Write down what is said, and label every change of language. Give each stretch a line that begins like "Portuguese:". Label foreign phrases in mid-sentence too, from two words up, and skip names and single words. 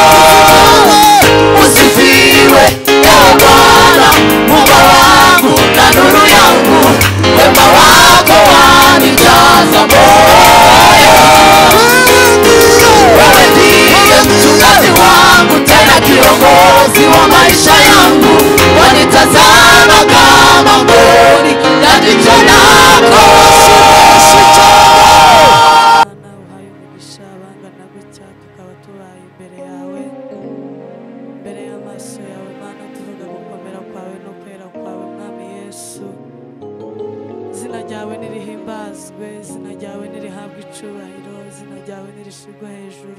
Swahili: Usifiwe ewe Bwana, Muumba wangu na nuru yangu, wema wako wanijaza moyo. Wewe ndiye mchungaji wangu, tena kiongozi wa maisha yangu, wanitazama kama mboni ya jicho lako.
Kinyarwanda: uhaye umugisha bangana gutya, tukaba tubaye imbere yawe, imbere y'amaso yawe Mana, tuvuga gukomera kwawe no kwera kwawe Mwami Yesu. Izina ryawe nirihimbazwe, izina ryawe nirihabwe icubahiro, izina ryawe nirishigwe hejuru.